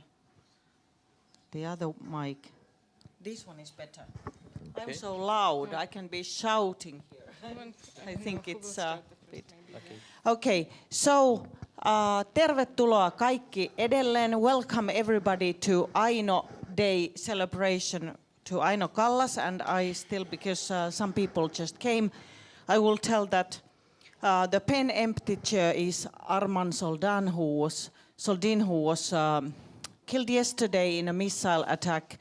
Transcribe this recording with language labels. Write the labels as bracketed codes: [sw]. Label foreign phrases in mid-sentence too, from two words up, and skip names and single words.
[en] The other mic. This one is better. Okay. I'm so loud. I can be shouting here. I think it's a bit. Okay. So, [fi] tervetuloa kaikki edelleen. [en] Welcome everybody to Aino Day celebration to Aino Kallas, and I still, because some people just came, I will tell that the PEN empty chair is Arman Soldin, who was killed yesterday in a missile attack.